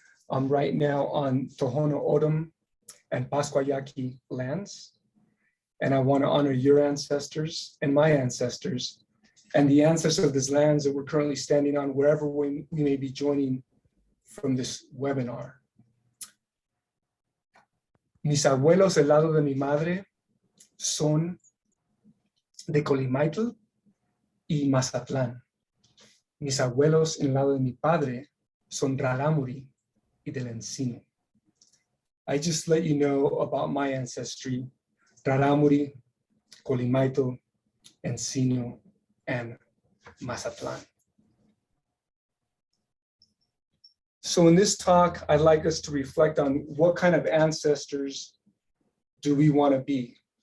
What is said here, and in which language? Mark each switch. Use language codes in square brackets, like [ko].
[en] I'm right now on Tohono O'odham and Pasquayaqui lands. And I want to honor your ancestors and my ancestors and the ancestors of these lands that we're currently standing on wherever we may be joining from this webinar. [es] Mis abuelos del lado de mi madre son de Colimaitl y Mazatlán. Mis abuelos en el lado de mi padre son Rarámuri y del Encino. [en] I just let you know about my ancestry. Rarámuri, Colimaitl, Encino, and Mazatlán. So in this talk, I'd like us to reflect on what kind of ancestors do we want to be?